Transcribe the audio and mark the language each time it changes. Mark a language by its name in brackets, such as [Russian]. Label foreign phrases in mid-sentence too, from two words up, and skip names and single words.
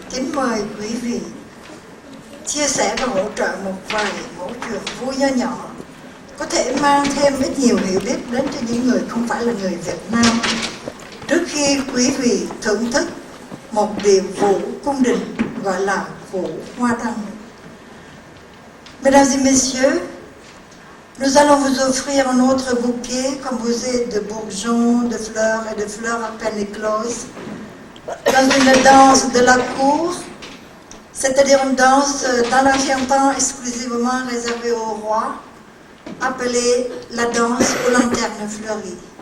[Vietnamese] Xin mời quý vị chia sẻ và hỗ trợ một vài mẫu chuyện vui nho nhỏ có thể mang thêm ít nhiều hiểu biết đến cho những người không phải là người Việt Nam trước khi quý vị thưởng thức một điệu vũ cung đình gọi là vũ Hoa Đăng. [French] Mesdames et messieurs, nous allons vous offrir un autre bouquet composé de bourgeons, de fleurs et de fleurs à peine écloses dans une danse de la cour, c'est-à-dire une danse dans l'ancien temps exclusivement réservée au roi, appelée la danse aux lanternes fleuries.